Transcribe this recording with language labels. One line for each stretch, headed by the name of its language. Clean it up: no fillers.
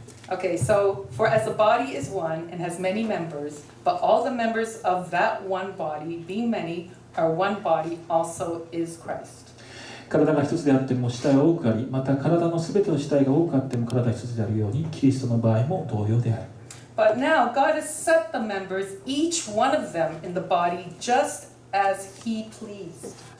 English: Okay, so, for as the body is one and has many members, but all the members of that one body, being many, are one body, also is Christ.
Japanese: 体が一つであっても主体は多くあり、また体のすべての主体が多くあっても体一つであるように、キリストの場合も同様である。
English: But now God has set the members, each one of them in the body, just as He pleased.